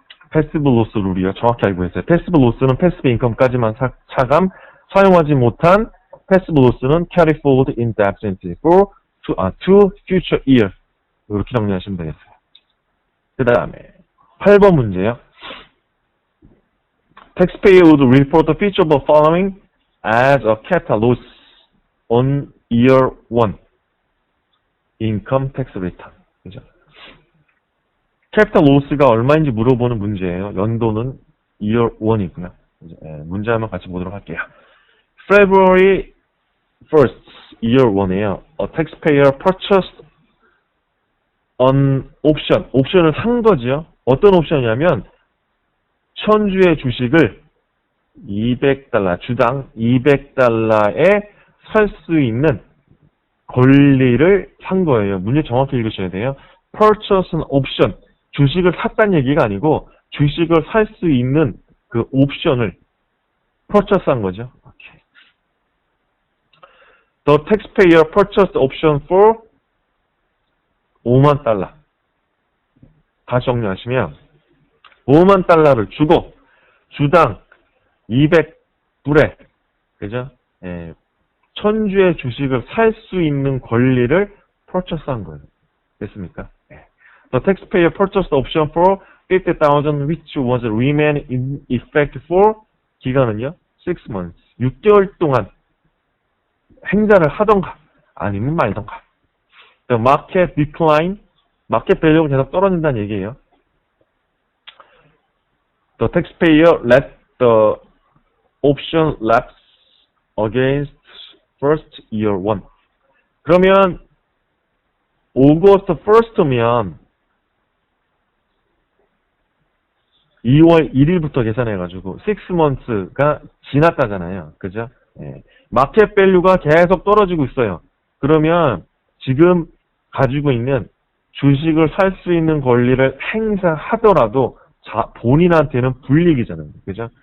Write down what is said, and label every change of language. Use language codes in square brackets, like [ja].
[ko] 패시브 로스 룰이요. 정확히 알고 있어요. 패시브 로스는 패시브 인컴까지만 차감, 사용하지 못한 패시브 로스는 [en] carry forward indefinitely for to future year. [ko] 이렇게 정리하시면 되겠어요. 그 다음에 8번 문제요. [en] Taxpayer would report the feature of the following as a capital loss on year 1. income tax return. 그죠? [ko] 캐피탈 로스가 얼마인지 물어보는 문제예요. 연도는 year 1이고요. 예, 문제 한번 같이 보도록 할게요. [en] February 1st, year 1이에요. A taxpayer purchased an option. [ko] 옵션을 산 거지요. 어떤 옵션이냐면 천주의 주식을 200달러, 주당 200달러에 살 수 있는 권리를 산 거예요. 문제 정확히 읽으셔야 돼요. [en] Purchase an option. [ko] 주식을 샀다는 얘기가 아니고 주식을 살 수 있는 그 옵션을 purchase 한 거죠. [en] Okay. The taxpayer purchased option for 5만 달러. [ko] 다시 정리하시면 5만 달러를 주고 주당 200불에 그죠? 예, 천주의 주식을 살 수 있는 권리를 purchase 한 거예요. 됐습니까? [en] The taxpayer purchased option for 50,000 which was remain in effect for [ko] 기간은요? [en] 6 months. [ko] 6개월 동안 행사를 하던가 아니면 말던가. [en] The market decline, [ko] 마켓 밸류가 계속 떨어진다는 얘기예요. [en] The taxpayer let the option lapse against first year 1. [ko] 그러면 August 1st면 2월 1일부터 계산해가지고 6 months가 지났다잖아요. 그죠? 예. 마켓 밸류가 계속 떨어지고 있어요. 그러면 지금 가지고 있는 주식을 살 수 있는 권리를 행사하더라도 본인한테는 불이익이잖아요. 그죠?